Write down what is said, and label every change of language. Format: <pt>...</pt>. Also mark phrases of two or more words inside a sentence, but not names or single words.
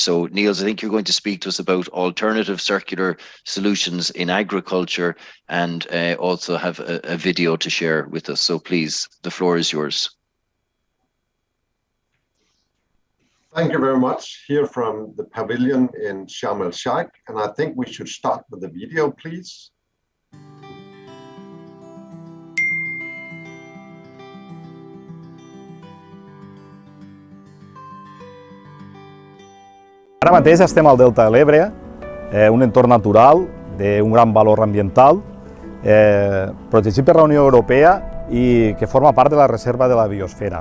<en>So Niels, I think you're going to speak to us about alternative circular solutions in agriculture, and also have a video to share with us. So please, the floor is yours. Thank you very much. Here from the pavilion in Sharm-el-Sheikh, and I think we should start with the video, please.</en> <ca>Ara mateix estem al Delta de l'Ebre, un entorn natural d'un gran valor ambiental, protegit per la Unió Europea i que forma part de la reserva de la biosfera.</ca>